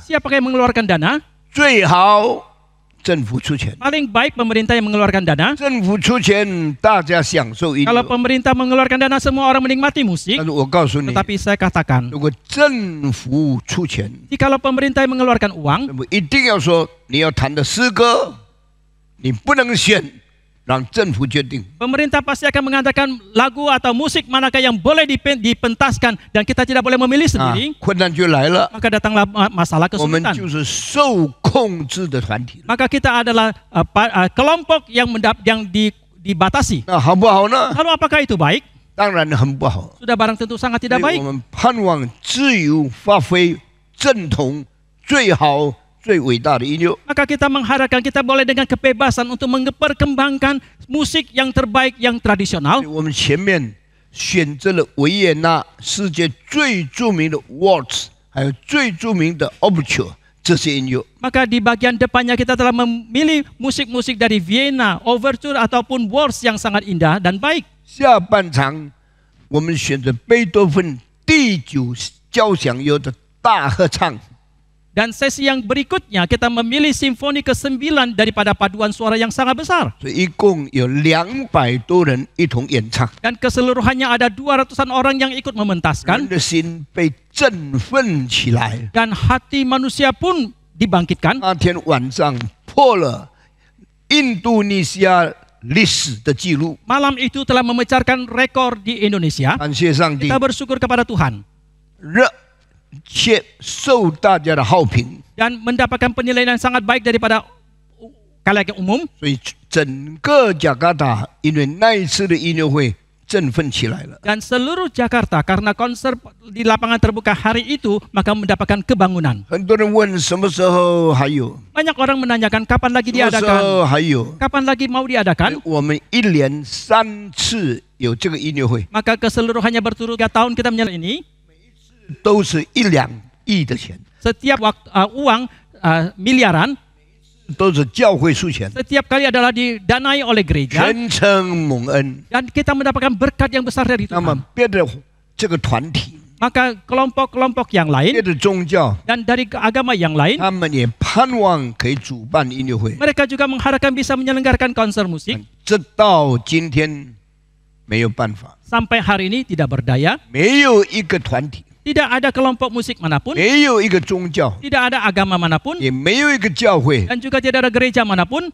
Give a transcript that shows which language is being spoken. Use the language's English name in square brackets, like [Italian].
[Indonesian] siapa yang mengeluarkan dana? [Chinese] 最好政府出钱。 [Indonesian] Paling baik pemerintah yang mengeluarkan dana. [Chinese] 政府出钱，大家享受音 [Indonesian] Kalau [Chinese] 乐。 [Indonesian] pemerintah mengeluarkan dana, semua orang menikmati musik. [Chinese] 但是我告诉你， [Indonesian] Tetapi saya katakan, [Chinese] 如果政府出钱， [Indonesian] jikalau pemerintah yang mengeluarkan uang, [Chinese] 那么一定要说你要弹的诗歌，你不能选，让政府决定。 [Indonesian] pemerintah pasti akan mengatakan lagu atau musik manakah yang boleh dipentaskan dan kita tidak boleh memilih 啊 sendiri, [Chinese] 困难就来了， [Indonesian] maka datanglah masalah [Chinese] 我们 [Indonesian] kesulitan. [Chinese] 就是受控制的团体了。 [Indonesian] Maka kita adalah kelompok yang dibatasi. [Chinese] 那好不好呢？ [Indonesian] Lalu apakah itu baik? [Chinese] 当然很不好。 [Indonesian] Sudah barang tentu sangat [Chinese] 所 [Indonesian] tidak [Chinese] 以 [Indonesian] baik. [Chinese] 我们盼望自由发挥正统最好、最伟大的音乐。 [Indonesian] Maka kita mengharapkan kita boleh dengan kebebasan untuk memperkembangkan musik yang terbaik, yang tradisional. [Chinese] 我们前面选择了维也纳世界最著名的 waltz， 还有最著名的 overture 这些音乐。 [Indonesian] Maka di bagian depannya kita telah memilih musik-musik dari Vienna, Overture ataupun waltz yang sangat indah dan baik. [Chinese] 下半场我们选择贝多芬第9交响乐的大合唱。 [Indonesian] Dan sesi yang berikutnya kita memilih simfoni ke-9 daripada paduan suara yang sangat besar. [Chinese] 所以一共有200多人一同演唱， [Indonesian] Dan keseluruhannya ada 200-an orang yang ikut [Chinese] 人 [Indonesian] mementaskan. [Chinese] 的心被振奋起来。 [Indonesian] Dan hati manusia pun dibangkitkan. [Chinese] 那天晚上破了印度尼西亚历史的记录， [Indonesian] Malam itu telah memecahkan rekor di Indonesia. [Chinese] 感谢上帝 [Indonesian] Kita，bersyukur kepada Tuhan. [Chinese] 热切受大家的好评， [Indonesian] Dan mendapatkan penilaian yang sangat baik daripada kalayak umum. [Chinese] 所以整个雅加达因为那一次的音乐会振奋起来了。 [Indonesian] Dan seluruh Jakarta karena konser di lapangan terbuka hari itu maka mendapatkan kebangunan. [Chinese] 很多人问什么时候还有， [Indonesian] Banyak orang menanyakan kapan lagi [Chinese] 什么时 [Indonesian] diadakan, [Chinese] 候还有？ [Indonesian] kapan lagi mau diadakan. [Chinese] 我们一连3次有这个音乐会， [Indonesian] Maka keseluruhannya berturut 3 tahun kita menyelesaikan ini. [Chinese] 都是1-2亿的钱， [Indonesian] Setiap uang miliaran, [Chinese] 都是教会出钱， [Indonesian] setiap kali adalah didanai oleh gereja. [Chinese] 全程蒙恩。 [Indonesian] Dan kita mendapatkan berkat yang besar dari [Chinese] 那么 [Indonesian] Tuhan. [Chinese] 别的这个团体， [Indonesian] Maka kelompok-kelompok yang [Chinese] 别 [Indonesian] lain [Chinese] 的宗教， [Indonesian] dan dari agama yang lain, [Chinese] 他们也盼望可以主办音乐会， [Indonesian] mereka juga mengharapkan bisa menyelenggarakan konser musik. [Chinese] 这到今天没有办法， [Indonesian] Sampai hari ini tidak berdaya, [Chinese] 没有一个团体， [Indonesian] tidak ada kelompok musik manapun, [Chinese] 没有一个宗教， [Indonesian] tidak ada agama manapun, [Chinese] 也没有一个教会 [Indonesian] dan juga tidak ada gereja manapun